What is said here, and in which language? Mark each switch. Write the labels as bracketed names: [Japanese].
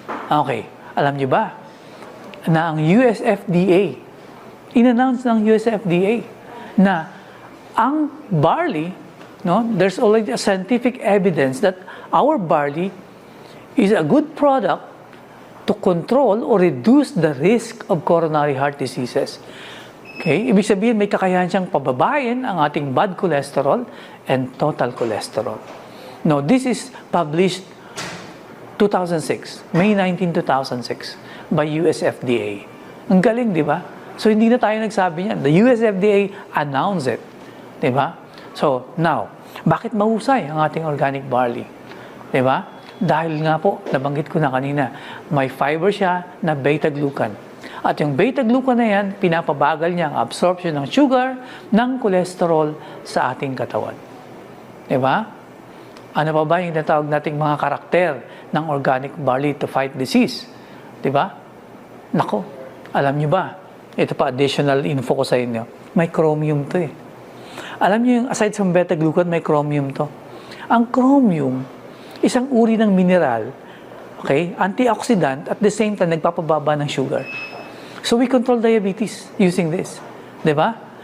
[English] Okay, [Filipino] alam niyo ba na ang [English] US FDA, [Filipino] in-announce ng US FDA na ang barley, [English] no, there's already a scientific evidence that our barley is a good product to control or reduce the risk of coronary heart diseases. Okay? [Filipino] Ibig sabihin, may kakayahan siyang pababain ang ating [English] bad cholesterol and total cholesterol. Now, this is published 2006, May 19, 2006, by US FDA. [Filipino] Ang galing, di ba? So, hindi na tayo nagsabi niyan. [English] The US FDA announced it. [Filipino] Di ba? [English] So, now, [Filipino] bakit mahusay ang ating [English] organic barley? Di ba? [Filipino] Dahil nga po, nabanggit ko na kanina, may fiber siya na beta-glucan. At yung beta-glucan na yan, pinapabagal niya ang absorption ng sugar, ng cholesterol sa ating katawan. Di ba? Ano pa ba yung natawag nating mga karakter ng organic barley [English] to fight disease? [Filipino] Di ba? Nako, alam nyo ba? Ito pa, [English] additional info [Filipino] ko sa inyo. May chromium to Alam nyo yung [English] aside from [Filipino] beta-glucan, may chromium to. Ang chromium, isang uri ng mineral, okay, [English] antioxidant, at the same time, [Filipino] nagpapababa ng sugar. [English] So we control diabetes using this. [Filipino] Di ba?